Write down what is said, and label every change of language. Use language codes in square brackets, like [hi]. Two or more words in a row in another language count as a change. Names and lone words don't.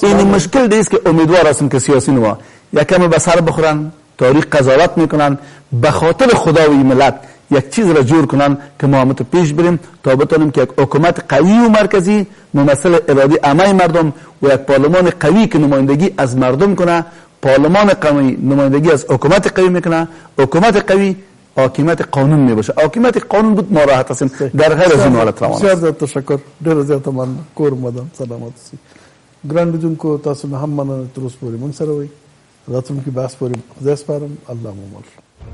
[fa] این مشکل دیست که امیدوار هستم که سیاسی نما یکم به سر بخورن تاریخ قضاوت میکنن به خاطر خدا و ملت یک چیز را جور کنن که ما هم پیش بریم تا بتونیم که یک حکومت قوی و مرکزی ممثل اراده عامه مردم و یک پارلمان قوی که نمایندگی از مردم کنه. پارلمان قوی نمایندگی از حکومت قوی میکنه. حکومت قوی حاکمیت قانون میباشه. حاکمیت قانون بود ما راحت هستیم در غیر از این حالت روان است. بسیار تشکر. [ps] ډیر زیات من کور مدام سلامت سي ګران لیدونکو تاسو هم مننه تر اوسه پورې موږ سره وئ. راتلونکي بحث پورې خدای سپارم. الله مو مل.